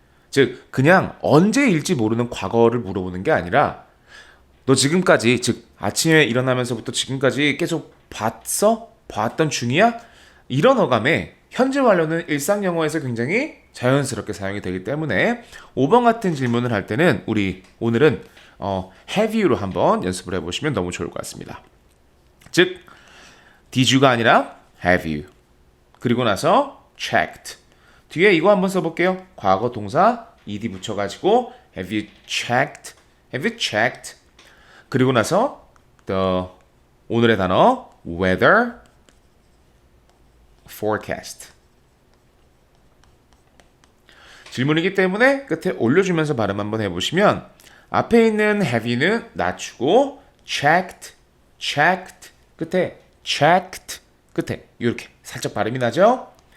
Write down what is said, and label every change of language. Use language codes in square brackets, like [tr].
[ko] 즉 그냥 언제일지 모르는 과거를 물어보는 게 아니라 너 지금까지 즉 아침에 일어나면서부터 지금까지 계속 봤던 중이야? 이런 어감에 현재 완료는 일상 영어에서 굉장히 자연스럽게 사용이 되기 때문에 5번 같은 질문을 할 때는 우리 오늘은 have you로 한번 연습을 해보시면 너무 좋을 것 같습니다. 즉 did you가 아니라 have you. 그리고 나서 checked. 뒤에 이거 한번 써볼게요. 과거 동사 ed 붙여가지고 [en] have you checked? have you checked? [ko] 그리고 나서 오늘의 단어 weather forecast. 질문이기 때문에 끝에 올려주면서 발음 한번 해보시면 앞에 있는 have you는 낮추고 checked 끝에 checked 끝에 이렇게 살짝 발음이 나죠?